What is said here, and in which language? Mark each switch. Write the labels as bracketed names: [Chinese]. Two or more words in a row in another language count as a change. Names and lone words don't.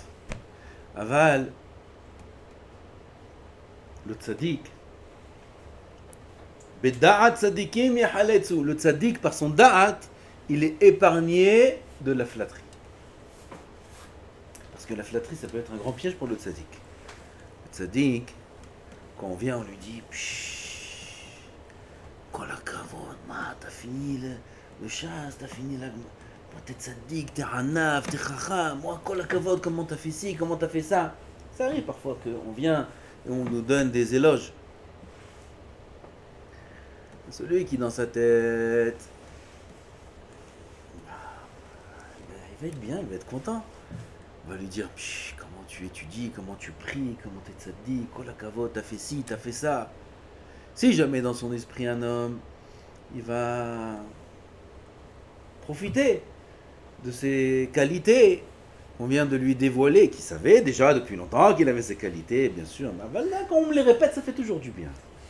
[Hebrew] Aval, le tzaddik, בדעת צדיקים יחלצו. [French] Le tzaddik, par son da'at, il est épargné de la flatterie. Parce que la flatterie, ça peut être un grand piège pour le tzaddik. Le tzaddik, quand on vient, on lui dit [Hebrew] כל הכבוד, [French] t'as fini le chasse, t'as fini la... T'es tzaddik, t'es hanaf, t'es chacham, moi [Hebrew] כל הכבוד, [French] comment t'as fait ci, comment t'as fait ça. Ça arrive parfois qu'on vient et on nous donne des éloges. Celui qui dans sa tête, il va être bien, il va être content. On va lui dire, comment tu étudies, comment tu pries, comment t'es tzaddik, [Hebrew] כל הכבוד, [French] t'as fait ci, t'as fait ça. Si jamais dans son esprit un homme, il va profiter de ses qualités qu'on vient de lui dévoiler, qu'il savait déjà depuis longtemps qu'il avait ses qualités, bien sûr, mais là, quand on me les répète, ça fait toujours du bien.